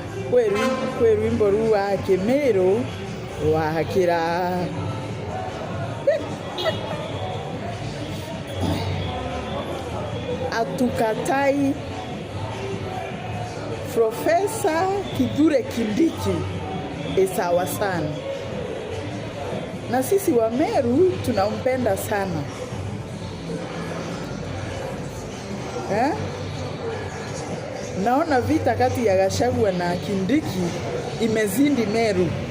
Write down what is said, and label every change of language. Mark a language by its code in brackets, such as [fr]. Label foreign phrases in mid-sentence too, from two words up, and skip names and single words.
[mer] kwe rwimbo rwa Kĩmĩrũ wakĩra atukatai Profesa Kithure Kindiki [sw] sawa sana, na sisi wa Meru tunampenda sana Naona vita kati ya Gachagua na Kindiki imezindi Meru,